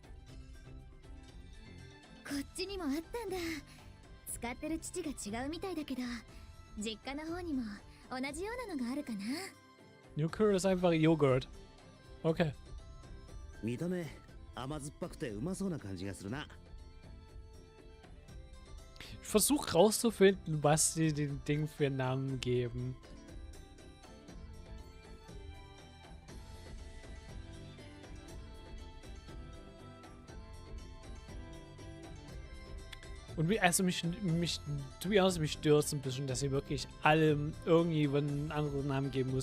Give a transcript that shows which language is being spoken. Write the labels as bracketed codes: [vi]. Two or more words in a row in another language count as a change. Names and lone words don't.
[ja] こっちにもあったんだ。使ってる乳が違うみたいだけど、実家の方にも同じようなのがあるかな。 [de] Nukur ist einfach Joghurt. Okay. [ja] 見た目甘酸っぱくてうまそうな感じがするな。 [de] Ich versuche rauszufinden, was sie dem Ding für Namen geben. Und mich stört es ein bisschen, dass sie wirklich allem irgendwie einen anderen Namen geben muss.